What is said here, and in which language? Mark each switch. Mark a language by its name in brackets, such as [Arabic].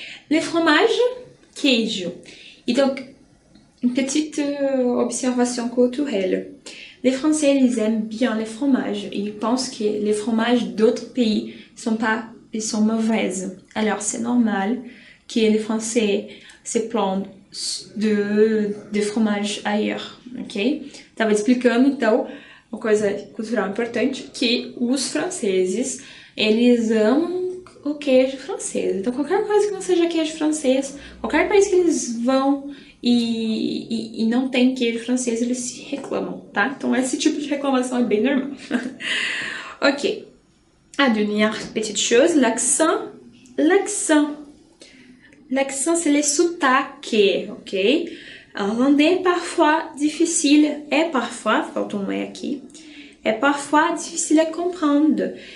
[French] Les fromages, queijo. Et donc, une petite observation culturelle. Les Français, ils aiment bien les fromages. Ils pensent que les fromages d'autres pays ils sont mauvaises. Alors, c'est normal que les Français se plaignent de fromage ailleurs, ok? [Portuguese] Estava explicando, então, uma coisa cultural importante, que os franceses, eles amam o queijo francês. Então, qualquer coisa que não seja queijo francês, qualquer país que eles vão e não tem queijo francês, eles se reclamam, tá? Então, esse tipo de reclamação é bem normal. Ok. [French] A dernière petite chose, l'accent. L'accent, c'est le sotaque, ok? En irlandais est parfois difficile, [Portuguese] falta um aqui, [French] est parfois difficile à comprendre.